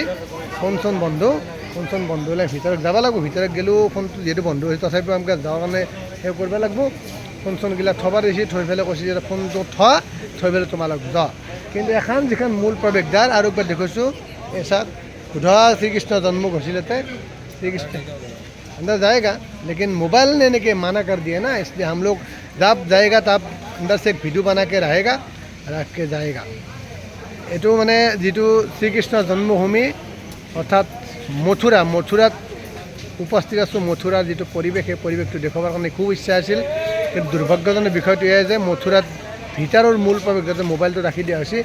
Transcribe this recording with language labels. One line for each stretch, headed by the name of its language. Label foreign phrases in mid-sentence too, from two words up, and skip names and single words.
Assamese: ফোন চোন বন্ধ হ'লে ভিতৰত যাব লাগিব। ভিতৰত গ'লেও ফোনটো যিহেতু বন্ধ হৈছে তথাপিও আমাক যাৱাৰ কাৰণে সেই কৰিব লাগিব। ফোন চোনগিলা থ'ব দিছে, থৈ পেলাই কৈছে যে ফোনটো থৈ পেলাই তোমালোক যোৱা। কিন্তু এখন যিখন মূল প্ৰৱেশদ্বাৰ আৰু একবাৰ দেখুৱাইছোঁ। এই চাওক শুদ্ধ শ্ৰীকৃষ্ণ জন্ম হৈছিল ইয়াতে।
Hindi: श्रीकृष्ण अंदर जाएगा, लेकिन मोबाइल लेने के मना कर दिया ना, इसलिए हम लोग जब जाएगा तब अंदर से एक वीडियो बना के रहेगा, रख के जाएगा।
Assamese: এইটো মানে যিটো শ্ৰীকৃষ্ণৰ জন্মভূমি অৰ্থাৎ মথুৰাত উপস্থিত আছোঁ। মথুৰাৰ যিটো পৰিৱেশ সেই পৰিৱেশটো দেখুৱাবৰ কাৰণে খুব ইচ্ছা আছিল, কিন্তু দুৰ্ভাগ্যজনক বিষয়টো এয়াই যে মথুৰাত ভিতৰৰ মূল প্ৰৱেশদ্বাৰতে মোবাইলটো ৰাখি দিয়া হৈছে।